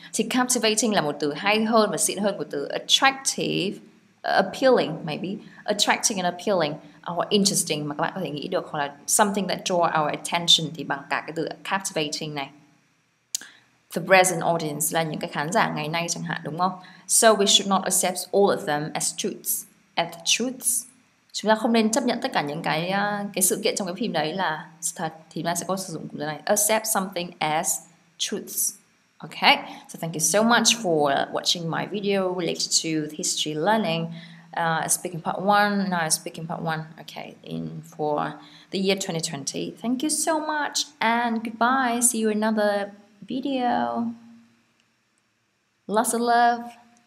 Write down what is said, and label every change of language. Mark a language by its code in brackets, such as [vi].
[vi] Thì captivating là một từ hay hơn và xịn hơn của từ attractive, appealing maybe. Attracting and appealing, hoặc interesting mà các bạn có thể nghĩ được, hoặc là [en] something that draw our attention [vi] thì bằng cả cái từ captivating này. [en] The present audience [vi] là những cái khán giả ngày nay chẳng hạn, đúng không? [en] So we should not accept all of them as truths. [vi] Chúng ta không nên chấp nhận tất cả những cái sự kiện trong cái phim đấy là thật, thì chúng ta sẽ có sử dụng cụm từ này, accept something as truths. [en] Okay, so thank you so much for watching my video related to history learning. speaking part 1, now speaking part 1, okay, for the year 2020. Thank you so much and goodbye. See you in another video. Lots of love.